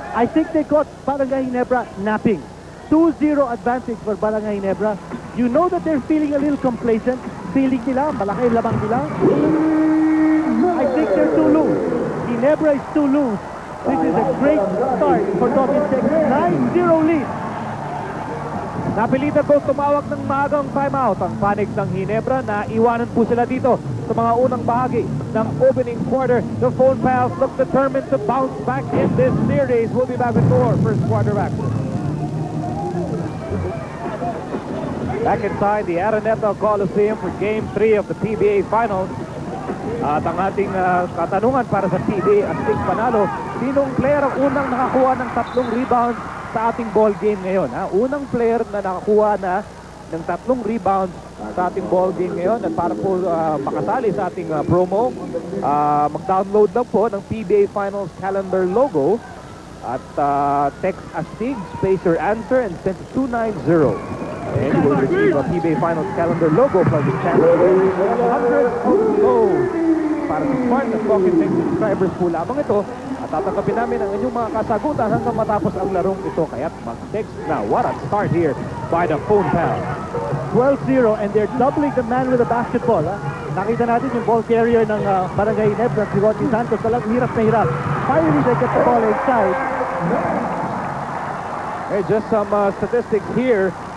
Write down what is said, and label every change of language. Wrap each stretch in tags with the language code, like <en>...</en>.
<en>I think they got Barangay Ginebra napping. 2-0 advantage for Barangay Ginebra. You know that they're feeling a little complacent.</en> <tl>Feeling nila, malaki labang nila.</tl> <en>I think they're too loose. Ginebra is too loose. This is a great start for Talking Tech. 9-0 lead.</en> <tl>Napilitan po tumawag ng maagang timeout ang Phoenix ng Ginebra na iwanan po sila dito sa mga unang bahagi ng opening quarter.</tl> <en>The phone pals look determined to bounce back in this series. We'll be back with more first quarter action. Back inside the Araneta Coliseum for Game 3 of the PBA Finals.</en> <tl>At ang ating katanungan para sa PBA Astig Panalo, sinong player ang unang nakakuha ng 3 rebounds sa ating ball game ngayon? Unang player na nakakuha na ng 3 rebounds sa ating ball game ngayon. At para po makasali sa ating promo, mag-download lang po ng PBA Finals calendar logo at text Astig,</tl> <en>space your answer and send to 290. And you will receive a PBA Finals calendar logo from the channel. Hundreds of lows</en> <tl>para sa smart at Talking Tech subscribers po lamang ito. At tatanggapin namin ang inyong mga kasagutan hanggang matapos ang larong ito. Kaya't mag-text na.</tl> <en>What a start here by the phone pal. 12-0 and they're doubling the man with the basketball.</en> <tl>Nakita natin yung ball carrier ng Barangay Ginebra, si Rodney Santos. Talagang hirap na hirap.</tl> <en>Finally, they get the ball inside. Hey, just some statistics here.</en>